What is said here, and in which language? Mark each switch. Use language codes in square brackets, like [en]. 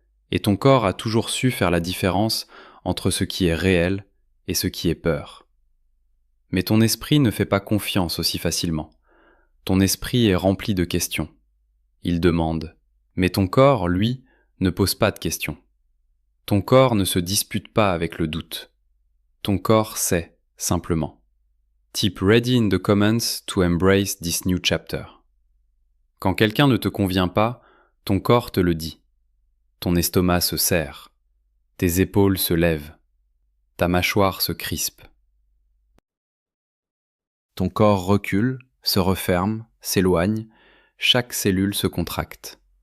[fr] Et ton corps a toujours su faire la différence entre ce qui est réel et ce qui est peur. Mais ton esprit ne fait pas confiance aussi facilement. Ton esprit est rempli de questions. Il demande. Mais ton corps, lui, ne pose pas de questions. Ton corps ne se dispute pas avec le doute. Ton corps sait, simplement. [en] Type ready in the comments to embrace this new chapter. [fr] Quand quelqu'un ne te convient pas, ton corps te le dit. Ton estomac se serre. Tes épaules se lèvent. Ta mâchoire se crispe. Ton corps recule, se referme, s'éloigne, chaque cellule se contracte.